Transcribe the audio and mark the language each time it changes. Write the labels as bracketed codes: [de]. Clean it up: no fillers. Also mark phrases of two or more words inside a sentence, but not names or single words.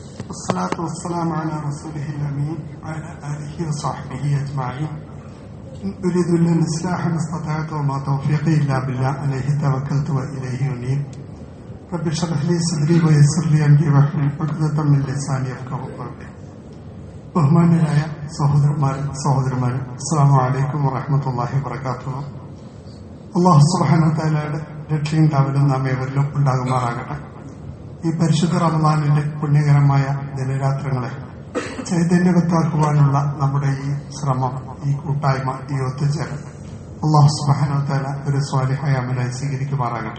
[ar] والصلاة والسلام على رسوله الأمين وعلى آله وصحبه أجمعين. أريد الإصلاح ما استطعت وما توفيقي إلا بالله عليه توكلت وإليه أنيب. رب اشرح لي صدري ويسر لي أمري واحلل عقدة من لساني يفقهوا قولي. [ml] ബഹുമാന്യരായ സഹോദരന്മാരെ [ar] السلام عليكم ورحمة الله وبركاته. الله سبحانه وتعالى [ml] രക്ഷയും കാവലും നാം ഏവരിലും ഉണ്ടാകുമാറാകട്ടെ. ഈ പരിശുദ്ധ റമളാനിന്റെ പുണ്യകരമായ ദിനരാത്രങ്ങളെ ചൈതന്യവത്താക്കുവാനുള്ള നമ്മുടെ ഈ ശ്രമം, ഈ കൂട്ടായ്മ, ഈ ഒത്തുചേരൽ [ar] الله سبحانه وتعالى [ml] ഒരു സ്വാലിഹായ അമലായി സ്വീകരിക്കുമാറാകട്ടെ.